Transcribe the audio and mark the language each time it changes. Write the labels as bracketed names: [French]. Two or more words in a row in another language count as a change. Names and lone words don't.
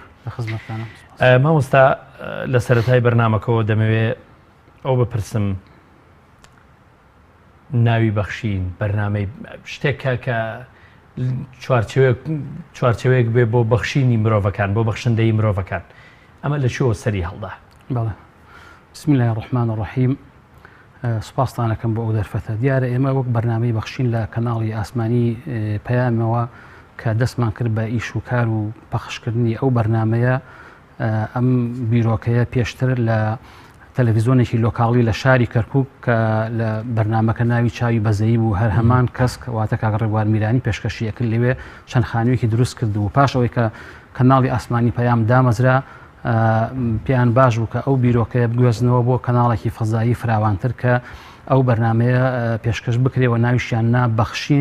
[Central Kurdish] مامۆستا لە سەرەتای بەرنامەکەەوە دەمەوێت ئەو بپرسم، ناوی بەخشین بەرنامەی شتێکە کە چوارچێوەیەک بێ بۆ بەخشینی مرۆڤەکان، بۆ بەخشندەی مرۆڤەکان، ئەمە لە چۆ سەری هەڵدا؟ بەڵێ. [Arabic] بسم الله الرحمن الرحیم. [Central Kurdish] سوپاستانەکەم بۆ ئەو دەرفەتە. دیارە ئێمە وەک بەرنامەی بەخشین لە کەناڵی ئاسمانی پەیامەوە کە دەستمان کرد بە ئیش و کار و پەخشکردنی ئەو بەرنامەیە، ئەم بیرۆکەیە پێشتر لە تەلەڤیزۆنێکی لۆکاڵی لە شاری کەرکووک کە لە بەرنامەکە ناوی چاوی بەزەیی بوو، هەر هەمان کەس واتە کاک ڕێبوار میرانی پێشکەشی ئەکرد لەوێ چەند خانوویەکی دروست کرد و پاش ئەوەی کە کەناڵی ئاسمانی پەیام دامەزرا، پێیان باش بوو کە ئەو بیرۆکەیە بگوێزنەوە بۆ کەناڵێکی فەزایی فراوانتر کە ئەو بەرنامەیە پێشکەش بکرێەوە، ناویشیان نا بەخشین.